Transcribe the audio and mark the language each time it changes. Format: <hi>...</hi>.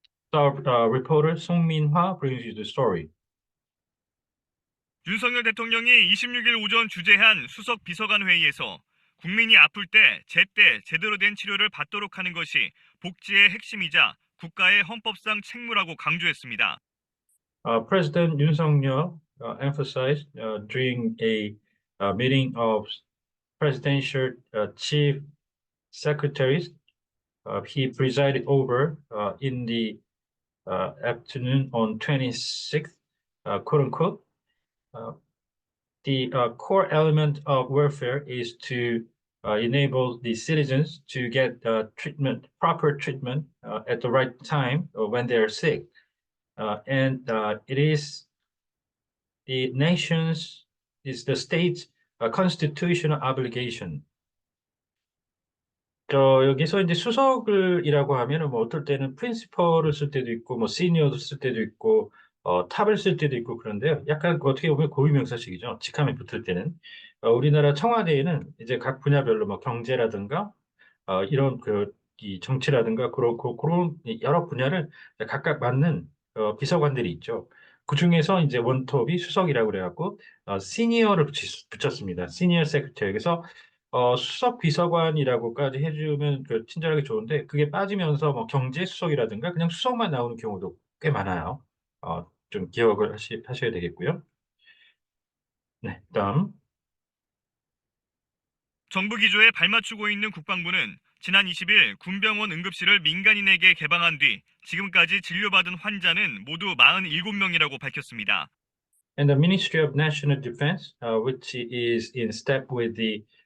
<en>Star reporter 송민화 brings you the story.</en> <ko>윤석열 대통령이 26일 오전 주재한 수석 비서관 회의에서 국민이 아플 때 제때 제대로 된 치료를 받도록 하는 것이 복지의 핵심이자 국가의 헌법상 책무라고 강조했습니다.</ko> <en>President Yoon Suk-yeol emphasized during a meeting of presidential chief secretaries he presided over in the afternoon on 26th, quote unquote, uh, the core element of welfare is to enable the citizens to get proper treatment at the right time when they're sick. And it is the nation's, is the state's constitutional obligation.</en> <ko>여기서 이제 수석을이라고 하면은 뭐 어떨 때는 프린시퍼를 쓸 때도 있고 뭐 시니어를 쓸 때도 있고 탑을 쓸 때도 있고 그런데요. 약간 그 어떻게 보면 고유명사식이죠. 직함이 붙을 때는 우리나라 청와대에는 이제 각 분야별로 뭐 경제라든가 이런 이 정치라든가 그런 여러 분야를 각각 맡는 비서관들이 있죠. 그 중에서 이제 원톱이 수석이라고 그래갖고 시니어를 붙였습니다. 시니어 세크터리. 그래서 수석 비서관이라고까지 해주면 친절하게 좋은데 그게 빠지면서 뭐 경제 수석이라든가 그냥 수석만 나오는 경우도 꽤 많아요. 좀 기억을 하셔야 되겠고요. 네, 다음. 정부 기조에 발맞추고 있는 국방부는 지난 20일 군병원 응급실을 민간인에게 개방한 뒤 지금까지 진료받은 환자는 모두 47명이라고 밝혔습니다.</ko> <en>And the Ministry of National Defense, which is in step with the</en>